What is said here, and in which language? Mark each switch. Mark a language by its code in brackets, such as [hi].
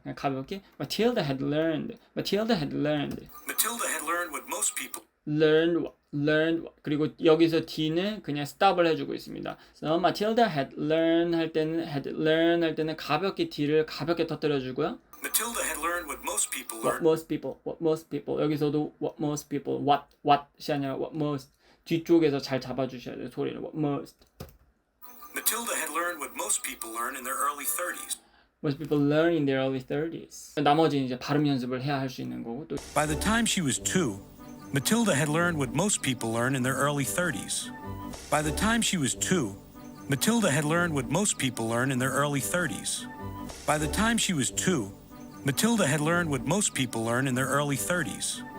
[ko] 그냥 가볍게 [en] Matilda had learned Matilda had learned what most people [ko] learned 그리고 여기서 D는 그냥 stop을 해주고 있습니다. 그래서 [en] Matilda had learned [ko] 할 때는 가볍게 D를 가볍게 터뜨려주고요. [en] Matilda had learned what most people What learned. [ko] most people 여기서도 [en] what most people [ko] what이 아니라 what most 뒤쪽에서 잘 잡아주셔야 돼요. 소리를 what most. [en] Matilda had learned what most people learn in their early 30s. Most people learn in their early 30s. [ko] 나머지는 이제 발음 연습을 해야 할 수 있는 거고 또 [en] By the time she was 2, Matilda had learned what most people learn in their early 30s. By the time she was 2, Matilda had learned what most people learn in their early 30s. By the time she was 2, Matilda had learned what most people learn in their early 30s.